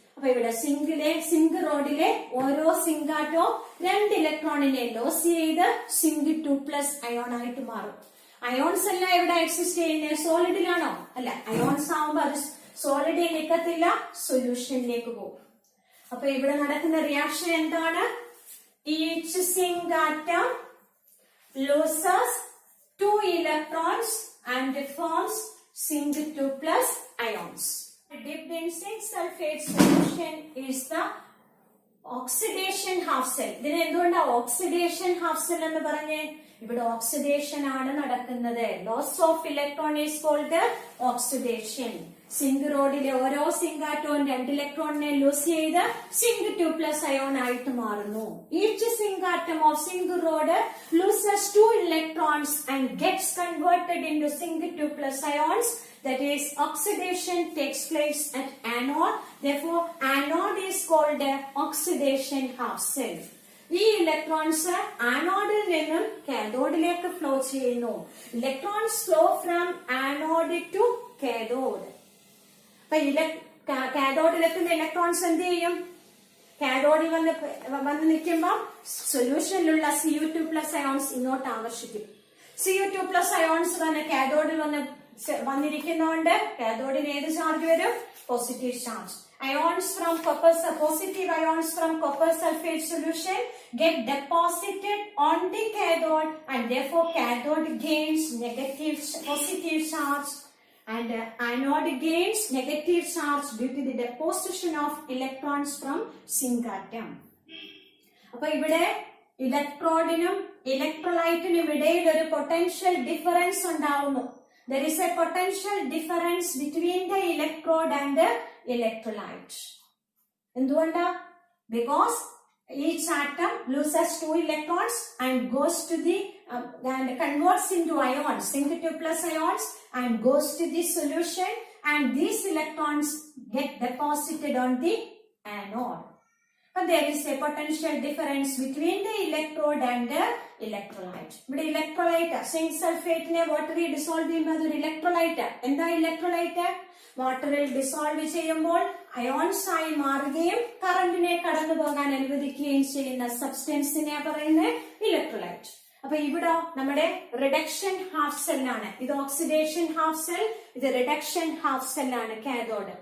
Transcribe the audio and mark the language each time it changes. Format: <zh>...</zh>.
<ml>അപ്പൊ ഇവിടെ സിങ്ക് റോഡിലെ ഓരോ സിങ്ക് ആറ്റവും 2 ഇലക്ട്രോണിനെ ലോസ് ചെയ്ത് സിങ്ക് 2+ അയോൺ ആയിട്ട് മാറും. അയോൺസ് എല്ലാം ഇവിടെ എക്സിസ്റ്റ് ചെയ്യുന്നത് സോളിഡിലാണോ? അല്ല, അയോൺസ് ആവുമ്പോ അത് സോളിഡിൽ നിൽക്കത്തില്ല, സൊല്യൂഷനിലേക്ക് പോകും. അപ്പൊ ഇവിടെ നടക്കുന്ന റിയാക്ഷൻ എന്താണ്?</ml> <en>Each zinc atom loses 2 electrons and forms zinc 2+ ions. Dipped in zinc sulfate solution is the oxidation half cell.</en> <ml>ഇതിന് എന്തുകൊണ്ടാ ഓക്സിഡേഷൻ ഹാഫ് സെൽ എന്ന് പറഞ്ഞേ? ഇവിടെ ഓക്സിഡേഷൻ ആണ് നടക്കുന്നത്.</ml> <en>Loss of electron is called oxidation.</en> <ml>Zinc റോഡിലെ ഓരോ സിങ്ക് ആറ്റവും 2 ഇലക്ട്രോണിനെ ലൂസ് ചെയ്ത് സിങ്ക് 2+ അയോൺ ആയിട്ട് മാറുന്നു.</ml> <en>Each zinc atom of zinc rod loses 2 electrons and gets converted into zinc 2+ ions. That is, oxidation takes place at anode. Therefore, anode is called oxidation half cell.</en> <ml>ഈ electrons ആനോഡിൽ നിന്നും കാഥോഡിലേക്ക് flow ചെയ്യുന്നു.</ml> <en>Electrons flow from anode to cathode.</en> <ml>അപ്പൊ കാഥോഡിലെത്തുന്ന electrons എന്ത് ചെയ്യും? കാഥോഡിൽ വന്ന് നിൽക്കുമ്പോൾ സൊല്യൂഷനിലുള്ള Cu2+ ions ഇങ്ങോട്ട് ആകർഷിക്കും. Cu2+ അയോൺസ് വന്ന് കാഥോഡിൽ വന്നിരിക്കുന്നതുകൊണ്ട് കാഥോഡിന് ഏത് ചാർജ് വരും?</ml> <en>Positive charge. Positive ions from copper sulfate solution get deposited on the cathode, and therefore cathode gains positive charge, and anode gains negative charge due to the deposition of electrons from zinc atom.</en> <ml>അപ്പൊ ഇവിടെ ഇലക്ട്രോഡിനും ഇലക്ട്രോലൈറ്റിനും ഇടയിൽ ഒരു potential difference ഉണ്ടാവുന്നു.</ml> <en>There is a potential difference between the electrode and the electrolyte.</en> <ml>എന്തുകൊണ്ടാ?</ml> <en>Because each atom loses 2 electrons and goes to the and converts into ions, zinc 2+ ions, and goes to the solution, and these electrons get deposited on the anode. But there is a potential difference between the electrode and the electrolyte.</en> <ml>ഇവിടെ electrolyte zinc സൾഫേറ്റിനെ വാട്ടറിൽ dissolve ചെയ്യുമ്പോൾ അതൊരു electrolyte. എന്താ electrolyte? വാട്ടറിൽ dissolve ചെയ്യുമ്പോൾ ions ആയി മാറുകയും കറന്റിനെ കടന്നു പോകാൻ അനുവദിക്കുകയും ചെയ്യുന്ന സബ്സ്റ്റൻസിനെ പറയുന്നത് ഇലക്ട്രോലൈറ്റ്. അപ്പൊ ഇവിടെ നമ്മുടെ റിഡക്ഷൻ ഹാഫ് സെല്ലാണ്. ഇത് ഓക്സിഡേഷൻ ഹാഫ് സെൽ, ഇത് റിഡക്ഷൻ ഹാഫ് സെല്ലാണ് കാഥോഡ്.</ml>